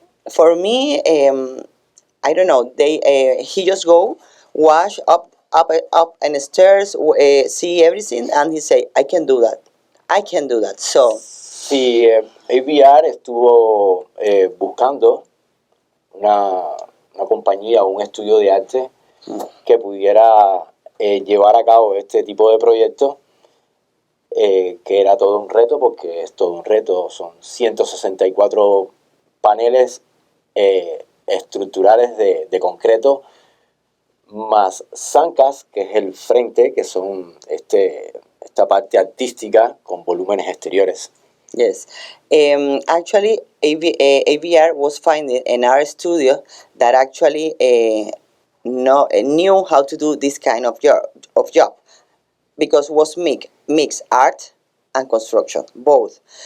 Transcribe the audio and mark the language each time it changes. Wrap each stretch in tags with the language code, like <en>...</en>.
<en>For me, I don't know. He just go, wash up and stairs, see everything, and he say, "I can do that. I can do that." So</en> <es>Sí, AVR estuvo buscando una compañía o un estudio de arte que pudiera llevar a cabo este tipo de proyectos, que era todo un reto, porque es todo un reto. Son 164 paneles estructurales de concreto, más zancas, que es el frente, que son esta parte artística con volúmenes exteriores.</es> <en>yes, actually, AVR was finding in our studio that actually knew how to do this kind of job because was mix art and construction both.</en>